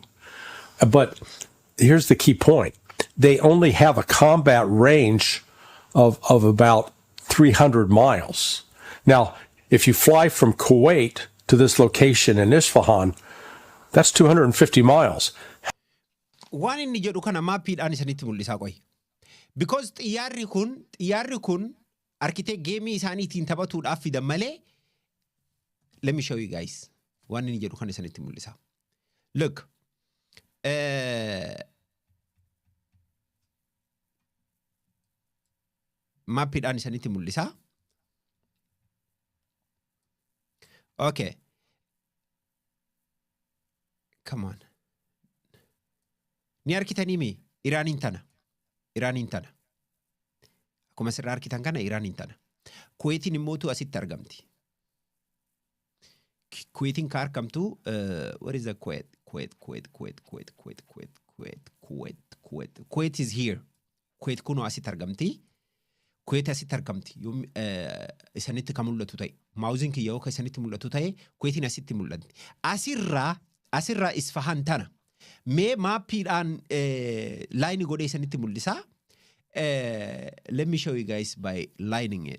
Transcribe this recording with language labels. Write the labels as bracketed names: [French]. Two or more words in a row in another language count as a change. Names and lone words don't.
[English] But here's the key point. They only have a combat range of about 300 miles. Now, if you fly from Kuwait to this location in Isfahan, that's 250 miles. [Oromo] Waan inni jedhu kana maappiidhaan isanitti mul'isaa qoy. Because xiyyaarri kun arkiteekt geemii isaaniitiin taphatuudhaaf fidan malee, [English] let me show you guys. [Oromo] Waan inni jedhu kana isanitti mul'isaa. [English] Look. [Oromo] Maappiidhaan isanitti mul'isaa. [English] Okay. Come on. [Oromo] Ni arkitanii mee? Iraaniin tana. Akkuma sirraa arkitan kana Iraaniin tana. Kuweetiin immootu asitti argamti. Kuweetiin ka argamtu, [English] what is the Kuwait? Kuwait is here. [Oromo] Kuwait kunoo asitti argamti. Kuwait asitti argamti. Isanitti ka mul'atu ta'e. Maawuziin kiyya yoo ka isanitti mul'atu ta'e, Kuweetiin asitti mul'anti. Asirraa Isfahan tana. Mee maappiidhaan line godhee isanitti mul'isaa. [English] Let me show you guys by lining it.